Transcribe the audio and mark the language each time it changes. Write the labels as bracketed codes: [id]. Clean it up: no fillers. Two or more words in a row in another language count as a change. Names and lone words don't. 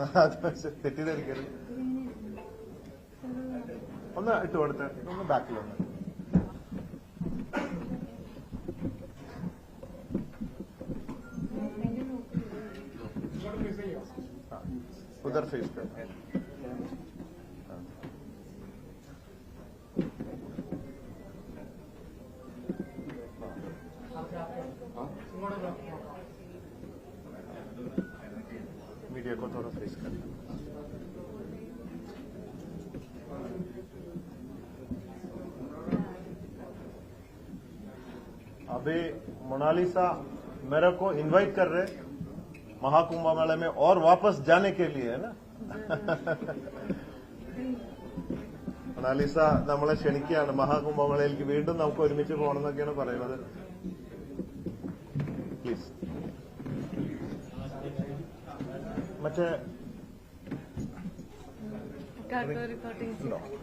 [ml] അത് തെറ്റിദ്ധരിക്കരുത്. ഒന്ന് ഇട്ട് കൊടുത്ത്, ഒന്ന് ബാക്കിലൊന്ന്. [hi] उधर फेस कर. मीडिया को थोड़ा फेस करना. अभी मोनालिसा मेरे को इनवाइट कर रहे महाकुंभ मेले में और वापस जाने के लिए, है ना? [ml] മൊണാലിസ നമ്മളെ ക്ഷണിക്കുകയാണ് മഹാകുംഭമേളയിലേക്ക്. വീണ്ടും നമുക്ക് ഒരുമിച്ച് പോകണമെന്നൊക്കെയാണ് പറയുന്നത്. പ്ലീസ്. മറ്റേ ഉണ്ടോ?